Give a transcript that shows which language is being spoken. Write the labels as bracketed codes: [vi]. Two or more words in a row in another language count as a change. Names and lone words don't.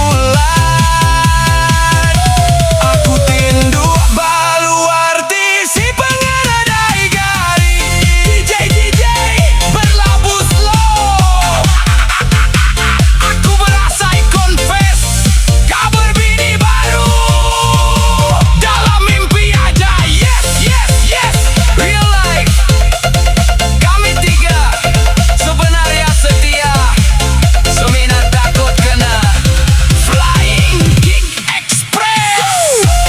[iba] bulan, aku tindu balu arti si pengeradai gari, DJ berlabuh slow, aku berasa confess, kabar bini baru, dalam mimpi aja, [en] yes, real life, [iba] kami 3, sebenarnya setia, semina takut kena Flying Kick Express.